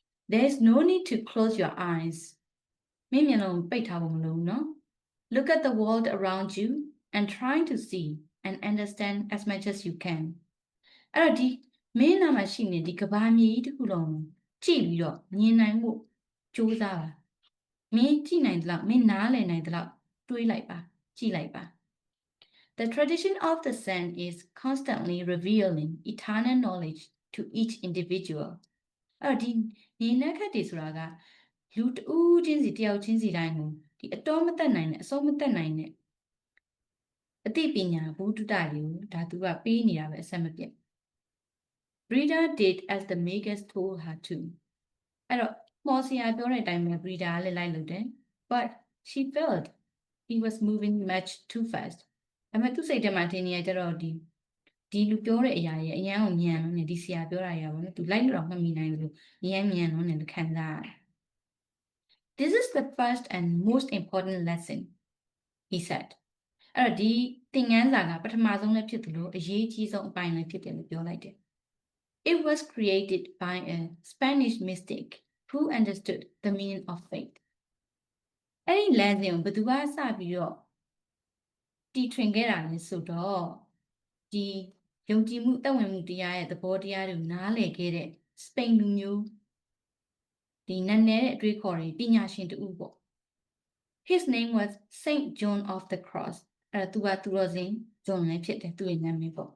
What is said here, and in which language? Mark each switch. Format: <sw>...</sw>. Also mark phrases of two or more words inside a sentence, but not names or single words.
<en>There's no need to close your eyes.</en> <my>မင်းမျက်လုံးပိတ်ထားဖို့မလိုဘူးနော်</my> <en>Look at the world around you and try to see and understand as much as you can.</en> <my>အဲ့တော့ဒီမင်းနာမှာရှိနေဒီကဘာမြေကြီးတစ်ခုလုံးကြည့်ပြီးတော့မြင်နိုင်ဖို့ကြိုးစားပါမင်းကြည့်နိုင်သလောက်မင်းနားလည်နိုင်သလောက်တွေးလိုက်ပါကြည့်လိုက်ပါ</my> <en>The tradition of the sun is constantly revealing eternal knowledge to each individual.</en> <my>အဲ့တော့ဒီနေနက်ခတ်တွေဆိုတာကလူတဦးချင်းစီတယောက်ချင်းစီတိုင်းကိုဒီအတော်မတက်နိုင်တဲ့အစိုးမတက်နိုင်တဲ့အသိပညာဘုဒ္ဓတာတွေကိုဒါသူကပေးနေတာပဲအဆက်မပြတ်</my> <en>Brida did as the makers told her to.</en> <my>အဲ့တော့မော်စီယာပြောတဲ့အတိုင်းပဲ Brida လည်းလိုက်လုပ်တယ်</my> <en>but she felt he was moving much too fast.</en> <my>ဒါပေမဲ့သူ့စိတ်ထဲမှာထင်နေရကြတော့ဒီလူပြောတဲ့အရာရဲ့အရန်ကိုမြန်လို့နေဒီဆရာပြောတာအရာပေါ့နော်သူလိုက်လို့တော့မမီနိုင်ဘူးလို့အရန်မြန်လို့နေခံစားရတယ်</my> <en>This is the first and most important lesson, he said.</en> <my>အဲ့တော့ဒီသင်ခန်းစာကပထမဆုံးလည်းဖြစ်တယ်လို့အရေးကြီးဆုံးအပိုင်းလည်းဖြစ်တယ်လို့ပြောလိုက်တယ်</my> <en>It was created by a Spanish mystic who understood the meaning of faith.</en> <my>အဲ့ဒီလမ်းစဉ်ကိုဘယ်သူကစပြီးတော့တီထွင်ခဲ့တာလဲဆိုတော့ဒီယုံကြည်မှုအသက်ဝင်မှုတရားရဲ့သဘောတရားတွေကိုနားလည်ခဲ့တဲ့စပိန်လူမျိုးဒီနည်းနည်းတဲ့အတွေးခေါ်တွေပညာရှင်တူပေါ့</my> <en>His name was Saint John of the Cross</en> <my>အဲ့ဒါသူကသူတော်စင်ဂျွန်လည်းဖြစ်တယ်သူ့ရဲ့နာမည်ပေါ့</my>